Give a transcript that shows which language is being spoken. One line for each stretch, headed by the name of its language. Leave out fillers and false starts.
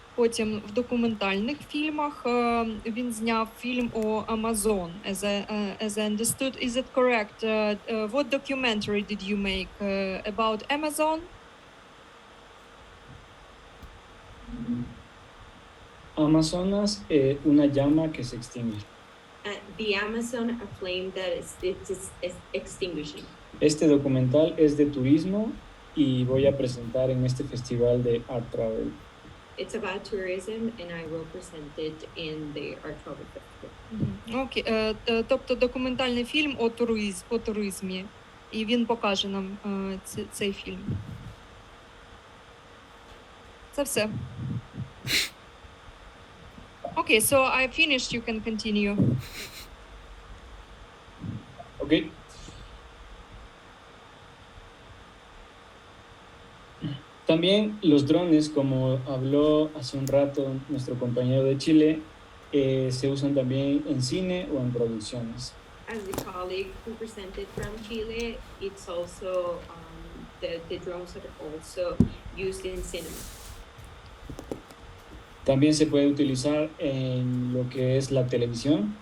Ukrainian: Потім в документальних фільмах він зняв фільм о Amazon.
English: As I understood, is it correct? What documentary did you make about Amazon?
Spanish: Amazonas, una llama que se extingue.
English: The Amazon, a flame that is extinguishing.
Spanish: Este documental es de turismo y voy a presentar en este festival de Art Travel.
English: It's about tourism, and I will present it in the Art Travel Festival.
Ukrainian: Окей, тобто документальний фільм о туризмі, і він покаже нам цей фільм. Це все.
English: Okay, so I finished. You can continue. Ok.
Spanish: También los drones, como habló hace un rato nuestro compañero de Chile, se usan también en cine o en producciones.
English: As the colleague who presented from Chile, it's also the drones are also used in cinema.
Spanish: También se puede utilizar en lo que es la televisión.